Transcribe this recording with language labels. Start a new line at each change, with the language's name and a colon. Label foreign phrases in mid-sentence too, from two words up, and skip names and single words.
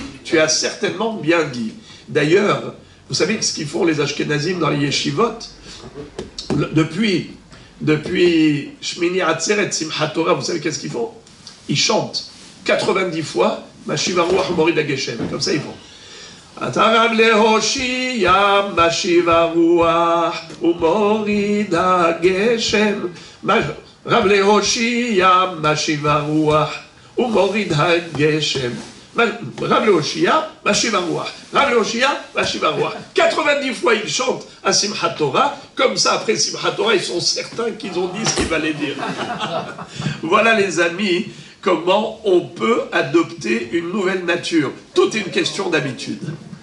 French: Tu as certainement bien dit. D'ailleurs, vous savez ce qu'ils font les Ashkenazim dans les yeshivot? Depuis Shmini Atzeret, Simchat Torah, vous savez qu'est-ce qu'ils font? Ils chantent 90 fois
Hebrew: משיב הרוח מוריד הגשם.
French: Comme ça ils font.
Hebrew: אתה רב להושיע משיב הרוח מוריד הגשם. רב להושיע משיב הרוח מוריד הגשם. רב להושיע משיב הרוח. רב להושיע משיב הרוח.
French: 90 fois ils chantent à Simchat Torah. Comme ça, après Simchat Torah, ils sont certains qu'ils ont dit ce qu'il fallait dire. Voilà les amis, comment on peut adopter une nouvelle nature. Tout est une question d'habitude.